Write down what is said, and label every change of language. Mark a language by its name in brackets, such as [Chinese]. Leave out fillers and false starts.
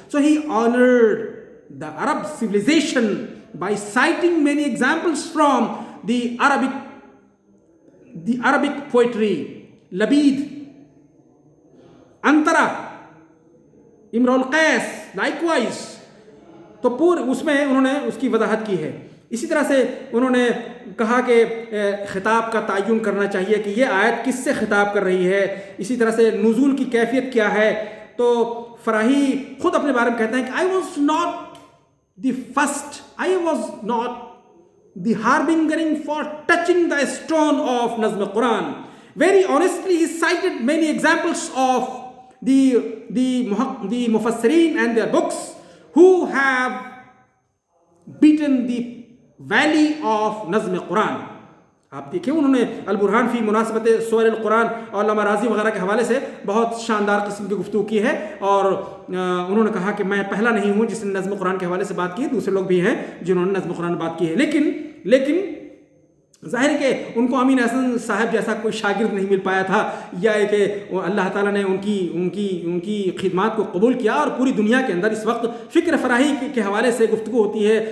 [English] So he honoured the Arab civilization by citing many examples from the Arabic poetry, Labid, Antara, Imrul Qais, likewise. [Urdu] تو پورے اس میں انہوں نے اس کی وضاحت کی ہے. اسی طرح سے انہوں نے کہا کہ خطاب کا تعین کرنا چاہیے کہ یہ آیت کس سے خطاب کر رہی ہے, اسی طرح سے نزول کی کیفیت کیا ہے. تو فراہی خود اپنے بارے میں کہتے ہیں کہ [English] I was not the first, I was not the harbingering for touching the stone of Nazm Quran. Very honestly, he cited many examples of the Mufassirin and their books who have beaten the valley of Nazm Quran. [Urdu] آپ دیکھیں انہوں نے al Burhan فی مناسبت سور القرآن اور علامہ راضی وغیرہ کے حوالے سے بہت شاندار قسم کی گفتگو کی ہے, اور انہوں نے کہا کہ میں پہلا نہیں ہوں جس نے نظم قرآن کے حوالے سے بات کی ہے, دوسرے لوگ بھی ہیں جنہوں نے نظم قرآن بات کی ہے. لیکن ظاہر ہے کہ ان کو امین احسن صاحب جیسا کوئی شاگرد نہیں مل پایا تھا, یا کہ اللہ تعالیٰ نے ان کی خدمات کو قبول کیا, اور پوری دنیا کے اندر اس وقت فکر فراہی کے حوالے سے گفتگو ہوتی ہے.